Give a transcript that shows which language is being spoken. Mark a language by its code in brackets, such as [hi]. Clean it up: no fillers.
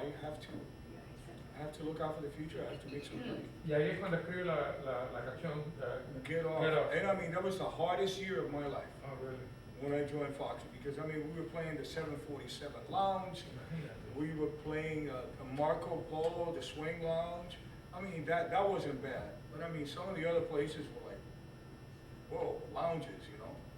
[en] I have to look out for the future. I have to make some money. [es] Y ahí es cuando escribe la canción. [en] Get off. Get off. And I mean, that was the hardest year of my life Oh, really? when I joined Foxy, because I mean, we were playing the 747 Lounge, we were playing a Marco Polo, the Swing Lounge. I mean, that wasn't bad, but I mean, some of the other places were like, whoa, lounges, you know.